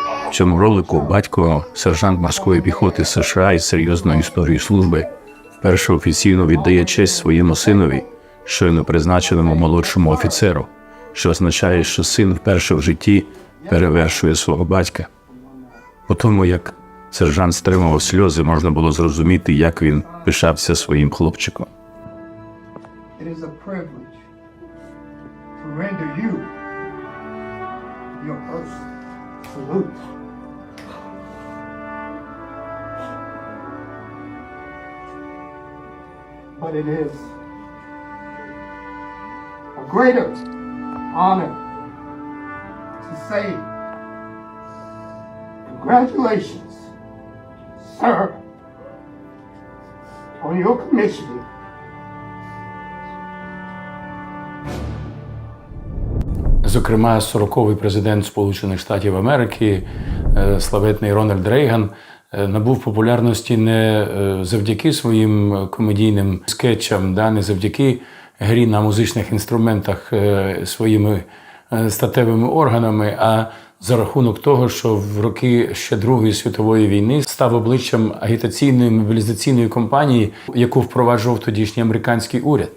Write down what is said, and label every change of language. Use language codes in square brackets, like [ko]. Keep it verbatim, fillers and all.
[uk] В цьому ролику батько, сержант морської піхоти США із серйозною історією служби, вперше офіційно віддає честь своєму синові, щойно призначеному молодшому офіцеру, що означає, що син вперше в житті перевершує свого батька. По тому, як сержант стримував сльози, можна було зрозуміти, як він пишався своїм хлопчиком. [en] It is a privilege to render you your first salute. But it is a greater honor to say congratulations, sir, on your commissioning. [uk] Зокрема, сороковий президент Сполучених Штатів Америки, славетний Рональд Рейган, набув популярності не завдяки своїм комедійним скетчам, да, не завдяки грі на музичних інструментах своїми статевими органами, а за рахунок того, що в роки ще Другої світової війни став обличчям агітаційної мобілізаційної кампанії, яку впроваджував тодішній американський уряд.